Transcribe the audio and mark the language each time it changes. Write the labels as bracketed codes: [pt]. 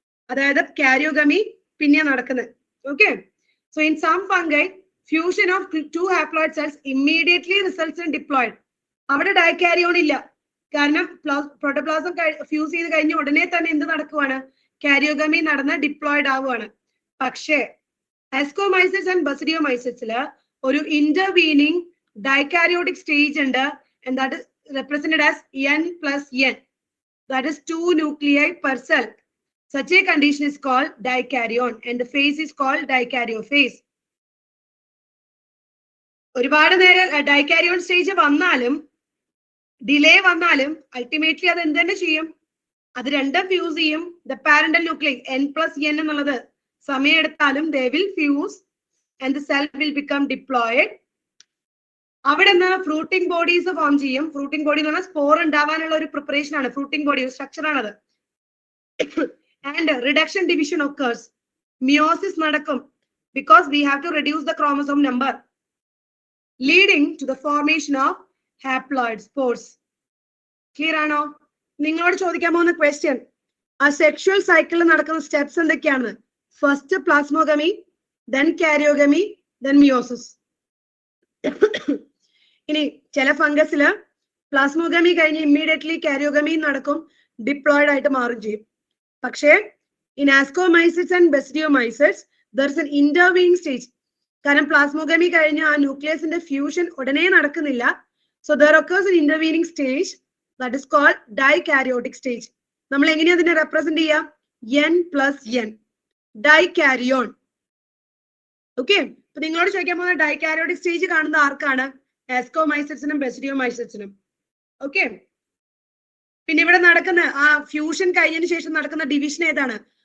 [ml] അതായത് കാരിയോഗമി പിന്നെ നടക്കുന്നത്. [en] Okay, so in some fungi fusion of 2 haploid cells immediately results in diploid. [ml] അവിടെ ഡൈകാരിയോൺ ഇല്ല, കാരണം പ്രോട്ടോപ്ലാസം ഫ്യൂസ് ചെയ്ത് കഴിഞ്ഞ ഉടനെ തന്നെ എന്ത് നടക്കുവാണ്? കാരിയോഗമി നടന്ന് ഡിപ്ലോയിഡ് ആവുകയാണ്. [en] പക്ഷേ ascomycetes and ബസിഡിയോമൈസെറ്റ്സില് ഒരു ഇന്റർവീനിങ് ഡൈകാരിയോട്ടിക് സ്റ്റേജ് ഉണ്ട്, and that is represented as N+N, that is 2 nuclei per cell. Such a condition is called dikaryon and the phase is called dikaryophase. [ml] ഒരുപാട് നേരം ഡൈകാരിയോൺ സ്റ്റേജ് വന്നാലും ഡിലേ വന്നാലും ultimately അത് എന്ത് തന്നെ ചെയ്യും? അത് രണ്ടും ഫ്യൂസ് ചെയ്യും. [en] the parental nuclear N+N [ml] എന്നുള്ളത് സമയം എടുത്താലും [en] they will fuse and the cell will become diploid. [ml] അവിടെ നിന്ന് ഫ്രൂട്ടിംഗ് ബോഡീസ് ഫോം ചെയ്യും. ഫ്രൂട്ടിംഗ് ബോഡി എന്ന് പറഞ്ഞാൽ സ്പോർ ഉണ്ടാവാനുള്ള ഒരു പ്രിപ്പറേഷൻ ആണ്. ഫ്രൂട്ടിംഗ് ബോഡി ഒരു സ്ട്രക്ചർ ആണത്. [en] And reduction division occurs. [ml] Meiosis നടക്കും, [en] because we have to reduce the chromosome number, leading to the formation of haploid spores. [ml] Clear ആണോ? നിങ്ങളോട് ചോദിക്കാൻ പോകുന്ന ക്വസ്റ്റ്യൻ, ആ സെക്ഷുവൽ സൈക്കിളിൽ നടക്കുന്ന സ്റ്റെപ്സ് എന്തൊക്കെയാണ്? First plasmogamy, then karyogamy, then meiosis. ഇനി ചില ഫംഗസില് പ്ലാസ്മോഗമി കഴിഞ്ഞ് ഇമ്മീഡിയറ്റ്ലി കാരിയോഗമി നടക്കും, ഡിപ്ലോയിഡ് ആയിട്ട് മാറും ചെയ്യും. [en] പക്ഷേ in ascomycetes and basidiomycetes there is an intervening stage. [ml] കാരണം പ്ലാസ്മോഗമി കഴിഞ്ഞ് ആ ന്യൂക്ലിയസിന്റെ ഫ്യൂഷൻ ഉടനെ നടക്കുന്നില്ല. [en] So there occurs an intervening stage that is called dikaryotic stage. [ml] നമ്മൾ എങ്ങനെയാ അതിനെ റെപ്രസെന്റ് ചെയ്യാം? N+N, ഡൈകാരിയോൺ. ഓക്കെ, അപ്പൊ നിങ്ങളോട് ചോദിക്കാൻ പോകുന്ന ഡൈകാരിയോട്ടിക് സ്റ്റേജ് കാണുന്ന ആർക്കാണ്? ആസ്കോമൈസെറ്റ്സിനും ബെസിഡിയോമൈസെറ്റ്സിനും. ഓക്കെ, പിന്നെ ഇവിടെ നടക്കുന്ന ആ ഫ്യൂഷൻ കഴിഞ്ഞതിന് ശേഷം നടക്കുന്ന ഡിവിഷൻ ഏതാണ്?